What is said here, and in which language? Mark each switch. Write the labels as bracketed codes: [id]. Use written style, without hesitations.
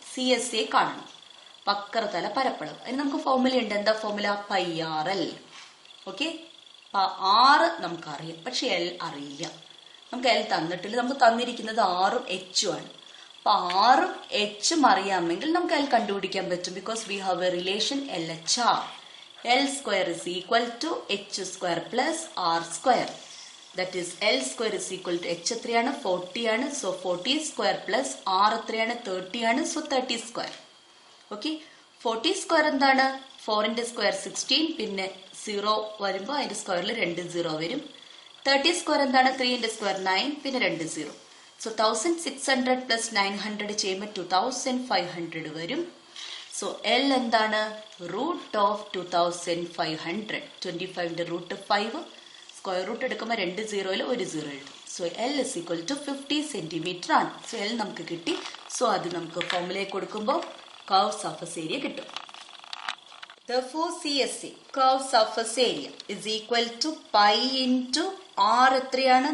[ml] CSA കാണണം, വക്രതല പരപ്പളവ്. അതിന് നമുക്ക് ഫോർമുല ഉണ്ട്. എന്താ ഫോർമുല? πrl. ഓക്കെ, R നമുക്കറിയാം, പക്ഷെ L അറിയില്ല. നമുക്ക് L തന്നിട്ടില്ല. നമുക്ക് തന്നിരിക്കുന്നത് R ഉം H ഉം ആണ്. അപ്പൊ R ഉം H ഉം അറിയാമെങ്കിൽ നമുക്ക് L കണ്ടുപിടിക്കാൻ പറ്റും. [en] Because we have a relation LHR. L square is equal to H square plus R square. That is L square is equal to H [ml] എത്രയാണ്? 40 ആണ്. സോ 40 സ്ക്വയർ പ്ലസ് R എത്രയാണ്? 30 ആണ്. So 30 square. ഓക്കെ, 40 സ്ക്വയർ എന്താണ്? 4ന്റെ square 16, പിന്നെ 0 വരുമ്പോൾ അതിന്റെ സ്ക്വയറിൽ 2 0 വരും. 30 സ്ക്വയർ എന്താണ്? 3ന്റെ സ്ക്വയർ 9, പിന്നെ 2 0. സോ 1600 പ്ലസ് 900 ചെയ്യുമ്പോൾ 2500 വരും. സോ L എന്താണ്? Root of 2500. 25ന്റെ root 5, square root എടുക്കുമ്പോൾ 2 0ൽ 1 0 എഴുതും. So [en] L is equal to 50 [ml] centimetre ആണ്. സോ L നമുക്ക് കിട്ടി. സോ അത് നമുക്ക് ഫോർമുലയിൽ കൊടുക്കുമ്പോൾ കർവ് സർഫസ് ഏരിയ കിട്ടും. [en] Therefore, CSA, curved surface area, is equal to pi into R [ml] എത്രയാണ്?